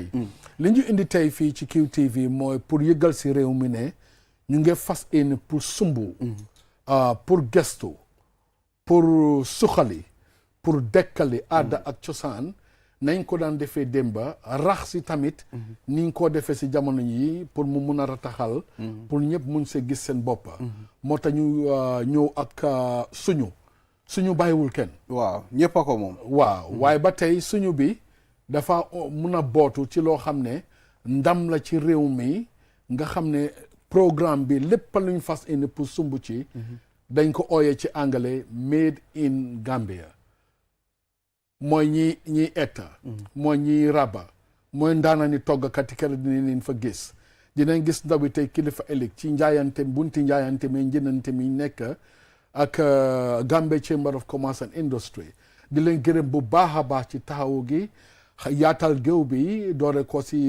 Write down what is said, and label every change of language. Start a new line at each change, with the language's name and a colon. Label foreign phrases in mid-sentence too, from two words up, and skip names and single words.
Wolof: li ñu indi tey fii ci QTV mooy pour yëgal si réew mi ne ñu ngi fas yéene pour sumbu pour gestu pour suxali pour dekkali aada ak cosaan nañ ko daan defee démba rax si tamit niñ ko defee si jamono yi pour mu mun a rataxal pour ñëpp mun see gis seen boppa moo tax ñu ñëw ak suñu bàyyiwul kenn waaw ñëpp a ko moom waaw waaye ba tey suñu bi dafa mun a bootu ci loo xam ne ndam la ci réew mi nga xam ne programme bi lépp luñ fas indi pour sumb ci dañ ko ooyee ci anglais
English: made in Gambia
Wolof: mooy ñiy etta mooy ñiy raba mooy ndaana ni toggkat yi kër dinañ leen fa gis dinañ gis ndaw bi tey kilifa ëllëg ci njaayante bunti njaayante mi njënante mi nekk ak Gambia Chamber of Commerce and Industry di leen gërëm bu baax a baax ci taxawu gi yaatal géew bi doore ko